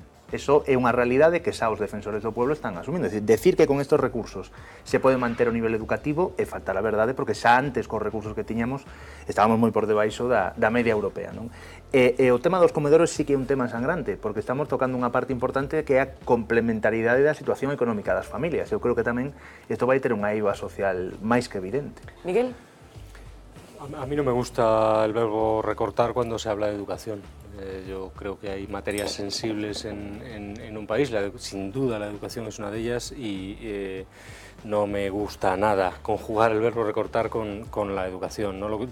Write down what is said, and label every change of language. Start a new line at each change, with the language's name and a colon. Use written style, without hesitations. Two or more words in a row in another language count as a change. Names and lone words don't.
Galician: Eso é unha realidade que xa os defensores do pueblo están asumindo. É dicir que con estes recursos se pode manter o nivel educativo é faltar a verdade, porque xa antes, cos recursos que tiñamos, estábamos moi por debaixo da media europea, non? E o tema dos comedores sí que é un tema sangrante, porque estamos tocando unha parte importante que é a complementariedade da situación económica das familias. Eu creo que tamén isto vai ter unha eiva social máis que evidente. Miguel.
Spanish: A mí no me gusta el verbo recortar cuando se habla de educación. Yo creo que hay materias sensibles en un país, sin duda la educación es una de ellas y no me gusta nada conjugar el verbo recortar con la educación, ¿no?